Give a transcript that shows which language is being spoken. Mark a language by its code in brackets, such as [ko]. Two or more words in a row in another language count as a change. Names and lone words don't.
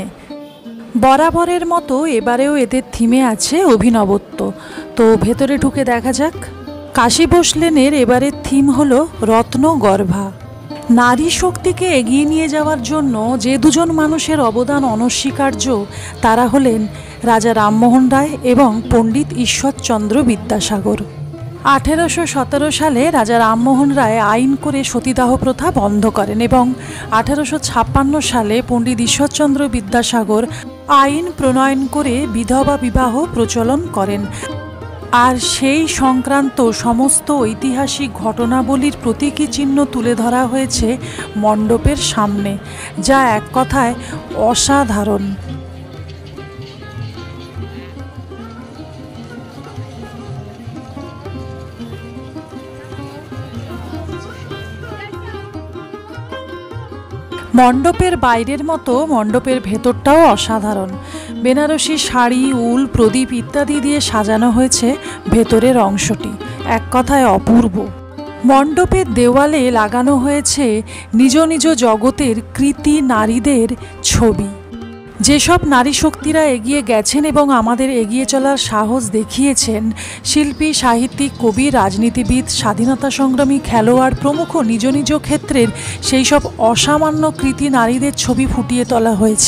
[bn] বরাবরের মতো এবারেও এদের থিমে আছে অভিনবত্ব। তো ভেতরে ঢুকে দেখা যাক। কাশীবোস লেনের এবারের থিম হলো রত্নগর্ভা। নারী শক্তিকে এগিয়ে নিয়ে যাওয়ার জন্য যে দুজন মানুষের অবদান অনস্বীকার্য তারা হলেন রাজা রামমোহন রায় এবং পণ্ডিত ঈশ্বরচন্দ্র বিদ্যাসাগর। 1817 সালে রাজা রামমোহন রায় আইন করে সতীদাহ প্রথা বন্ধ করেন এবং 1856 সালে পণ্ডিত ঈশ্বরচন্দ্র বিদ্যাসাগর আইন প্রণয়ন করে বিধবা বিবাহ প্রচলন করেন। আর সেই সংক্রান্ত সমস্ত ঐতিহাসিক ঘটনাবলীর প্রতীকী চিহ্ন তুলে ধরা হয়েছে মণ্ডপের সামনে, যা এক কথায় অসাধারণ। মণ্ডপের বাইরের মতো মণ্ডপের ভেতরটাও অসাধারণ। বেনারসী শাড়ি উল প্রদীপ ইত্যাদি দিয়ে সাজানো হয়েছে ভেতরের অংশটি, এক কথায় অপূর্ব। মণ্ডপের দেওয়ালে লাগানো হয়েছে নিজ নিজ জগতের কৃতি নারীদের ছবি। যেসব নারী শক্তিরা এগিয়ে গেছেন এবং আমাদের এগিয়ে চলার সাহস দেখিয়েছেন, শিল্পী, সাহিত্যিক, কবি, রাজনীতিবিদ, স্বাধীনতা সংগ্রামী, খেলোয়াড় প্রমুখ নিজ নিজ ক্ষেত্রের সেই সব অসামান্য কৃতি নারীদের ছবি ফুটিয়ে তোলা হয়েছে।